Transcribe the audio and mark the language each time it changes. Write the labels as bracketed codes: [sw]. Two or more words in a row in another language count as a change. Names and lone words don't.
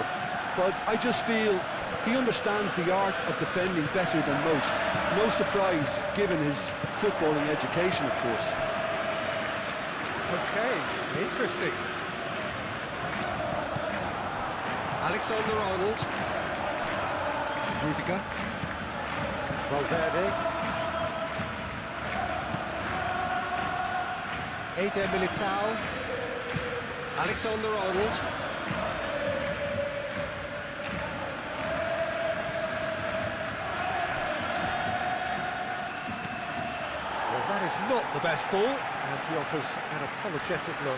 [en] But I just feel he understands the art of defending better than most. No surprise, given his footballing education, of course. Okay, interesting. Alexander-Arnold. Rudiger. Valverde. Eder Militao. Alexander-Arnold. Well, that is not the best ball, and he offers an apologetic look.